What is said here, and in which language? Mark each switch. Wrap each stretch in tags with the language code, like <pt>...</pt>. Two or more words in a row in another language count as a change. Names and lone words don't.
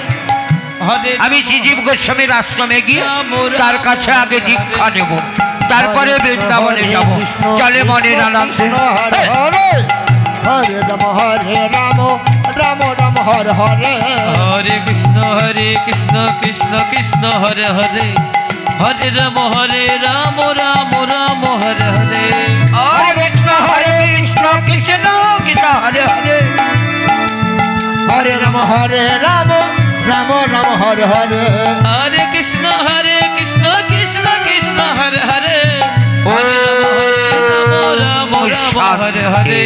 <bn>আমি শ্রীজীব গোস্বামীর আশ্রমে গিয়ে তার কাছে আগে দীক্ষা নেব, তারপরে বৃন্দাবনে যাব। চলে মনের আনন্দে। হরে রাম রাম রাম হরে হরে হরে কৃষ্ণ কৃষ্ণ কৃষ্ণ হরে হরে হরে রাম রাম রাম হরে হরে হরে কৃষ্ণ কৃষ্ণ কৃষ্ণ হরে হরে হরে রাম রাম রাম হরে হরে হরে কৃষ্ণ কৃষ্ণ কৃষ্ণ হরে হরে হরে রাম রাম হরে হরে</bn>